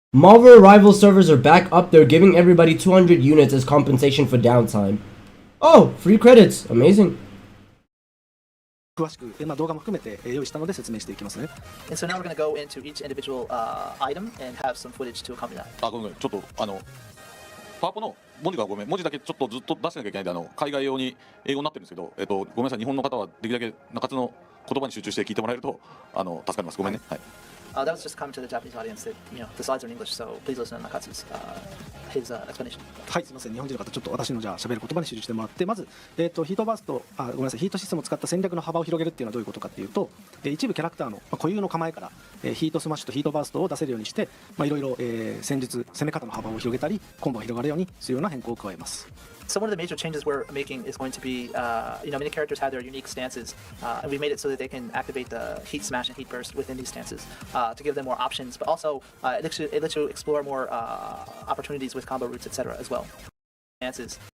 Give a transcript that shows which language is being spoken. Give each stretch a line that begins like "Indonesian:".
English: Marvel rival servers are back up. They're giving everybody 200 units as compensation for downtime. Oh, free credits. Amazing.
Japanese: 詳しく、動画も含めて用意したので説明していきますね。
English: And so now we're going to go into each individual item and have some footage to accompany that.
Japanese: ごめんちょっとパワポの文字が文字だけちょっとずっと出してなきゃいけないんで海外用に英語になってるんですけど、ごめんなさい、日本の方はできるだけ中津の言葉に集中して聞いてもらえると助かります。ごめんね。はい。
English: That was just a comment to the Japanese audience that the slides are in English, so please listen to Nakatsu's his explanation.
Japanese: はい、すみません。日本人の方ちょっと私のじゃあ喋る言葉に集中してもらって、まずヒートバーストごめんなさい、ヒートシステムを使った戦略の幅を広げるっていうのはどういうことかっていうと、一部キャラクターの固有の構えからヒートスマッシュとヒートバーストを出せるようにして、いろいろ戦術攻め方の幅を広げたり、コンボが広がるようにするような変更を加えます。
English: So one of the major changes we're making is going to be, many characters have their unique stances, and we made it so that they can activate the heat smash and heat burst within these stances to give them more options, but also it lets you explore more opportunities with combo routes, etc. as well. Stances.